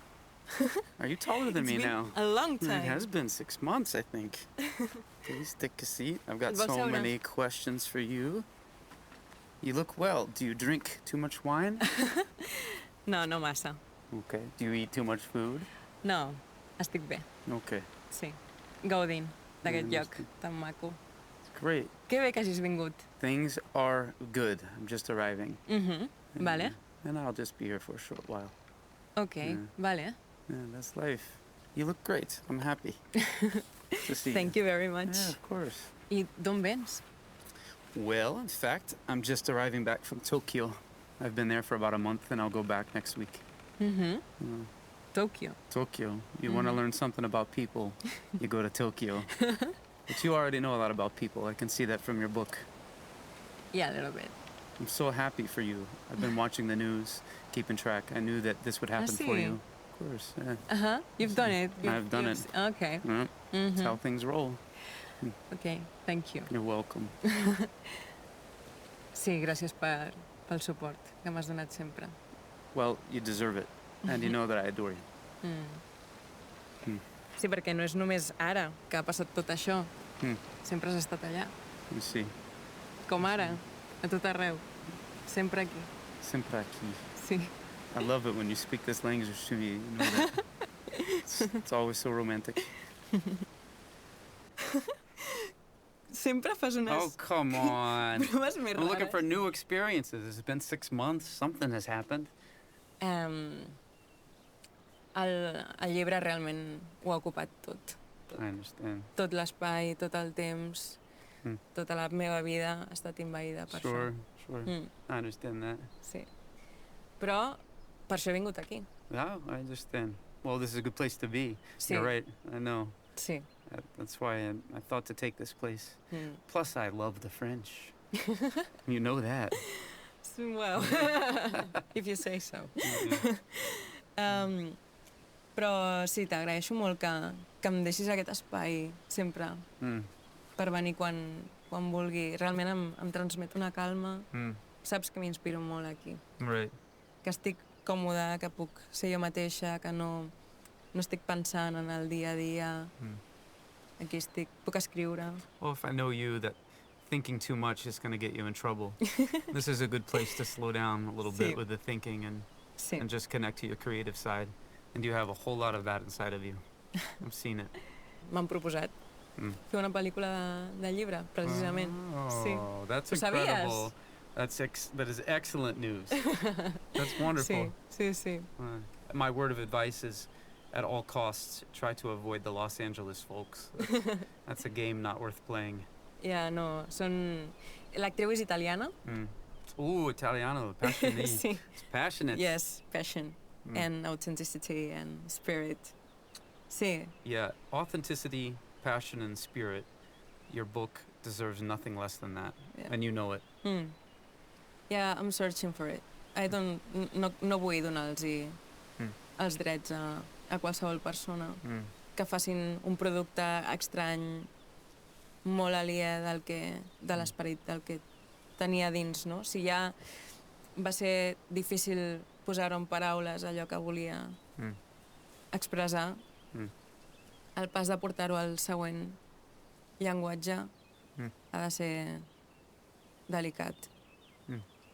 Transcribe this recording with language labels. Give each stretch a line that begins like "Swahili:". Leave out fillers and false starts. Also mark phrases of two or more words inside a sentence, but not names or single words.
English: Are you taller than me now? A long It time. has been 6 months, I think. Please take a seat. I've got
Catalan: Et vols
English: so
Catalan: seure?
English: many questions for you. You look well. Do you drink too much wine?
Catalan: No, no massa.
English: Okay. Do you eat too much food?
Catalan: No, estic bé,
English: Okay.
Catalan: sí. Gaudint d'aquest Mm, lloc tan maco.
English: Great.
Catalan: Que bé que hagis vingut.
English: Things are good. I'm just arriving.
Catalan: Vale,
English: And I'll just be here for a short while.
Catalan: ok, vale.
English: Yeah, that's life. You look great. I'm happy to see Thank you very much. Yeah, of course.
Catalan: I d'on vens?
English: Well, in fact, I'm just arriving back from Tokyo. I've been there for about a month and I'll go back next week.
Catalan: Tòquio.
English: Tokyo. You want to learn something about people, you go to Tokyo. But you already know a lot about people. I can see that from your book. Yeah, a little bit. I'm so happy for you. I've been watching the news, keeping track. I knew that this would happen for
Catalan: sí?
English: you. Of course, yeah. You've done it. I've done it. Ok, Yeah, That's how things roll. ok, thank you. You're welcome.
Catalan: Sí, gràcies pel suport que m'has donat sempre.
English: Well, you deserve it. And you know that I adore you.
Catalan: Sí, perquè no és només ara que ha passat tot això. Hmm. Sempre has estat allà.
English: You see,
Catalan: Com ara, a tot arreu. Sempre aquí. sempre aquí. Sí.
English: I love it when you speak this language to me. You know that. It's always so romantic.
Catalan: Sempre fas unes
English: Oh, come on.
Catalan: proves més
English: I'm looking
Catalan: rares.
English: for new experiences. It's been 6 months. Something has happened.
Catalan: El llibre realment ho ha ocupat tot.
English: I understand.
Catalan: Tot l'espai, tot el temps, tota la meva vida ha estat envaïda per
English: Sure,
Catalan: això.
English: sure. I understand that.
Catalan: Sí. Però per això he vingut aquí.
English: Yeah, I understand. Well, this is a good place to be.
Catalan: Sí.
English: You're right. I know.
Catalan: Sí.
English: That's why I thought to take this place. Plus, I love the French. You know that. Well, if you say so.
Catalan: Però sí, t'agraeixo molt que em deixis aquest espai sempre per venir quan vulgui. Realment em transmet una calma. Saps que m'inspiro molt aquí.
English: Right.
Catalan: Que estic còmoda, que puc ser jo mateixa, que no estic pensant en el dia a dia. Aquí estic, puc escriure.
English: Well, if I know you, that thinking too much is going to get you in trouble. This is a good place to slow down a little
Catalan: Sí.
English: bit with the thinking
Catalan: Sí.
English: and just connect to your creative side. And you have a whole lot of that inside of you. I've seen it.
Catalan: M'han proposat fer una pel·lícula de llibre, precisament. Sí.
English: Oh, that's
Catalan: Ho sabies?
English: incredible. That is excellent news. That's wonderful.
Catalan: Sí, sí, sí.
English: My word of advice is, at all costs, try to avoid the Los Angeles folks. That's a game not worth playing.
Catalan: Ja, no, són... L'actriu és italiana.
English: Ooh, Italiano, passionate.
Catalan: Sí.
English: It's passionate. Yes, passion and authenticity and spirit.
Catalan: Sí,
English: Yeah, authenticity, passion, and spirit. Your book deserves nothing less than that, Yeah. and you know it. yeah, I'm searching for it.
Catalan: No vull donar-los els drets a qualsevol persona que facin un producte estrany, molt aliè de l'esperit del que tenia dins, no? Si ja va ser difícil posar en paraules allò que volia expressar, el pas de portar-ho al següent llenguatge ha de ser delicat.